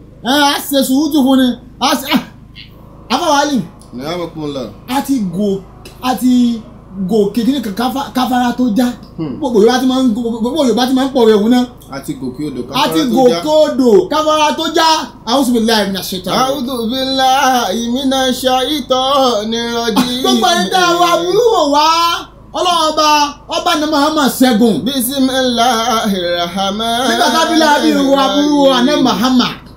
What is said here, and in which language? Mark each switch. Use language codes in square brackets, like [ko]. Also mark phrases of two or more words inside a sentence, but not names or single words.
[yo] Ẹ, á ṣe sùúrù fún ni. Á ṣe, ah, Àfáà Wálì. Hayyakumullah. A ti gò-, a ti gòkè kí ni ká-, káfá-, káfárá tó já. Hmm. Gbogbo Yorùbá ti máa ń go-, gbogbo Yorùbá ti máa ń pòwe òun náà. A ti gòkè odò, A ti káfárá tó já. gòkè odò, káfárá tó já. [ar] أعوذ بالله من الشيطان. أعوذ بالله من الشيطان الرجيم. [yo] Gbogbo ẹni tẹ́ ẹ wá burú wò wá, Ọlọ́run ọba, ọba ni Muhammad ṣẹ́gun. [ar] بسم الله الرحمن [yo] Nígbà tá a bí láàbí wo aburú wo Ànábì Muhammad.